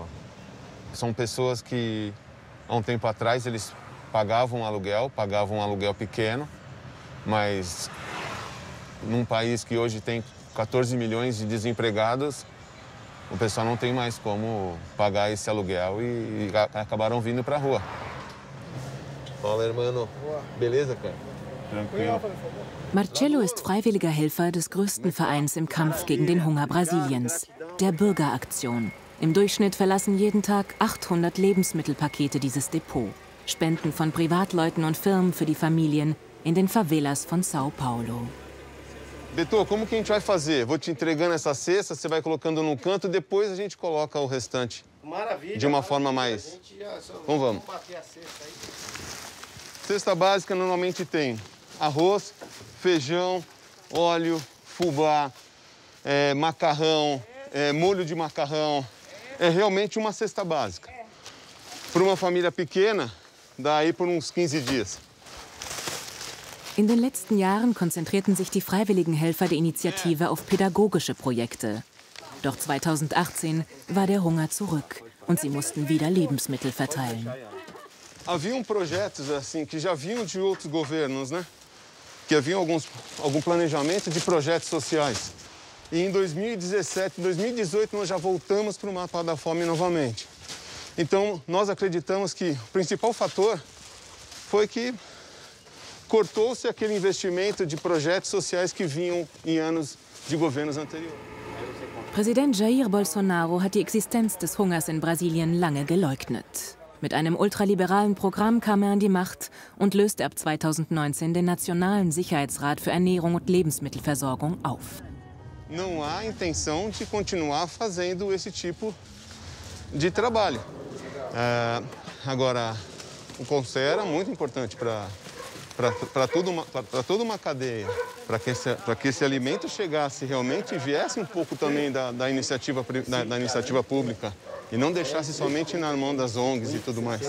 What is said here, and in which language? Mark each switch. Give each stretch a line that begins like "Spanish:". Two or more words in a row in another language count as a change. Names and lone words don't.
Portuguese: São pessoas que, há um tempo atrás, eles pagavam um aluguel pequeno, mas num país que hoje tem 14 milhões de desempregados, o pessoal não tem mais como pagar esse aluguel e acabaram vindo para a rua. Fala, irmão. Beleza, cara? Tranquilo.
German: Marcelo ist freiwilliger Helfer des größten Vereins im Kampf gegen den Hunger Brasiliens, der Bürgeraktion. Im Durchschnitt verlassen jeden Tag 800 Lebensmittelpakete dieses Depot. Spenden von Privatleuten und Firmen für die Familien in den Favelas von São Paulo.
Portuguese: Beto, como que a gente vai fazer? Vou te entregando essa cesta, você vai colocando num canto, depois a gente coloca o restante. Maravilha. De uma forma mais... Então vamos. Cesta básica normalmente tem arroz, feijão, óleo, fubá, macarrão, molho de macarrão. É realmente uma cesta básica. Para uma família pequena, dá aí por uns 15 dias.
German: In den letzten Jahren konzentrierten sich die freiwilligen Helfer der Initiative auf pädagogische Projekte. Doch 2018 war der Hunger zurück und sie mussten wieder Lebensmittel verteilen.
Portuguese: Haviam projetos assim que já vinham de outros governos, né? Que haviam algum planejamento de projetos sociais. E em 2017, 2018 nós já voltamos para o mapa da fome novamente. Então nós acreditamos que o principal fator foi que cortou-se aquele investimento de projetos sociais que vinham em anos de governos anteriores.
German: Präsident Jair Bolsonaro hat die Existenz des Hungers in Brasilien lange geleugnet. Mit einem ultraliberalen Programm kam er an die Macht und löste ab 2019 den Nationalen Sicherheitsrat für Ernährung und Lebensmittelversorgung auf.
Portuguese: Não há intenção de continuar fazendo esse tipo de trabalho. Agora, o conselho era muito importante para toda uma cadeia, para que esse alimento chegasse realmente e viesse um pouco também da iniciativa pública e não deixasse somente na mão das ONGs e tudo mais.